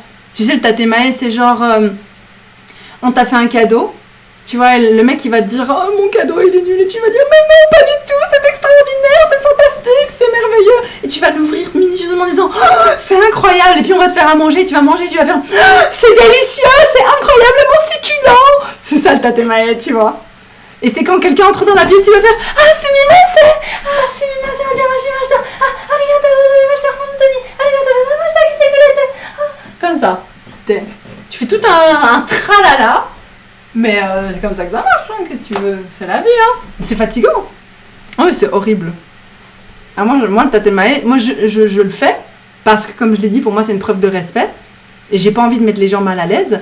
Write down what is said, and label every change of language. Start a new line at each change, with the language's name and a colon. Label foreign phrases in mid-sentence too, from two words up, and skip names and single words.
French: Tu sais, le tatemae, c'est genre, on t'a fait un cadeau, tu vois, le mec, il va te dire, oh, mon cadeau, il est nul, et tu vas dire, mais non, pas du tout, c'est extraordinaire, c'est fantastique, c'est merveilleux. Et tu vas l'ouvrir minutieusement en disant, oh, c'est incroyable, et puis on va te faire à manger, tu vas manger, tu vas faire, oh, c'est délicieux, c'est incroyablement succulent. C'est ça, le tatemae, tu vois. Et c'est quand quelqu'un entre dans la pièce, tu vas faire, ah, c'est
Japanese: すみません、お邪魔しました、あ、ありがとうございました、本当に、ありがとうございました,
French: comme ça. Tu fais tout un tralala, mais c'est comme ça que ça marche, hein, qu'est-ce que tu veux, c'est la vie, hein. C'est fatigant. Ah oui, c'est horrible. Ah, moi, le tatemae, moi, je le fais, parce que, comme je l'ai dit, pour moi, c'est une preuve de respect, et j'ai pas envie de mettre les gens mal à l'aise.